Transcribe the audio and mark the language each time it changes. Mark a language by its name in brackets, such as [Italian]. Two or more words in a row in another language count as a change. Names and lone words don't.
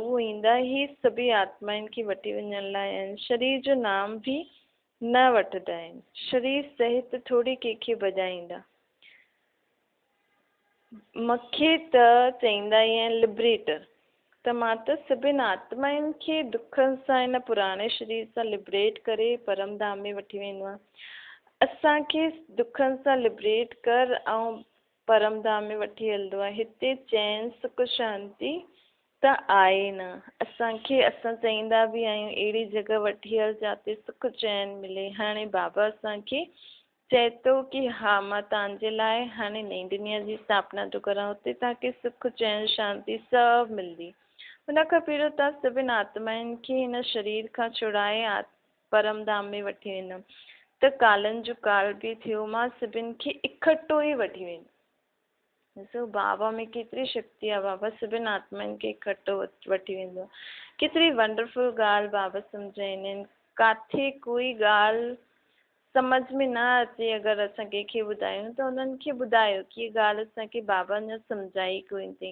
[Sindhi] उहो ईंदा ई सभी आत्माउनि खे वठी वञण लाइ आहिनि। शरीर जो नाम बि न वठंदा आहिनि, शरीर सहित थोरी कंहिंखे भॼाईंदा। मूंखे त चईंदा ई आहिनि लिबरेटर, त मां त सभिनि आत्माउनि खे दुखनि सां हिन पुराणे शरीर सां लिबरेट करे परम धाम में वठी वेंदो आहे। असांखे दुखनि सां लिबरेट कर ऐं परम धाम में वठी हलंदो आहे। हिते चैन सुख शांती त आहे न। असांखे असां चाहींदा बि आहियूं अहिड़ी जॻह वठी हल जिते सुख चैन मिले। हाणे बाबा असांखे चए थो कि हा मां तव्हांजे लाइ हाणे नई दुनिया जी स्थापना थो करां, हुते तव्हांखे सुख चैन शांती सभु मिलंदी। हुन खां पहिरियों तव्हां सभिनि आत्माउनि खे हिन शरीर खां छुड़ाए परम धाम में वठी वेंदमि। त कालनि जो काल बि थियो, मां सभिनि खे इकठो ई वठी वेंदमि। ॾिसो बाबा में केतिरी शक्ति आहे, बाबा सभिनि आत्माउनि खे इकठो वठी वेंदो। केतिरी वंडरफुल ॻाल्हि बाबा सम्झाईंदा आहिनि। किथे कोई ॻाल्हि समझ में न अचे, अगरि असां कंहिंखे ॿुधायूं त उन्हनि खे ॿुधायो कि हीअ ॻाल्हि असांखे बाबा अञा सम्झाई कोन अथई।